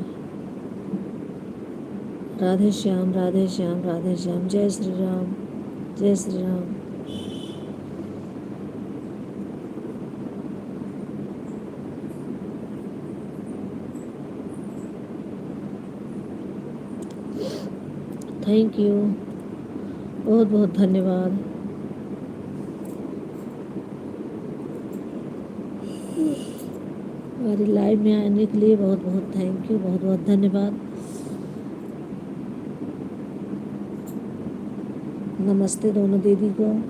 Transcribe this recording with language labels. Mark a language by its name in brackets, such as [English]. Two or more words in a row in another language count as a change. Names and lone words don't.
[Hindi] राधे श्याम राधे श्याम राधे श्याम। जय श्री राम जय श्री राम। [English] Thank you, [Hindi] बहुत बहुत धन्यवाद। हमारी लाइव में आने के लिए बहुत बहुत [English] thank you, [Hindi] बहुत बहुत धन्यवाद। नमस्ते दोनों दीदी को।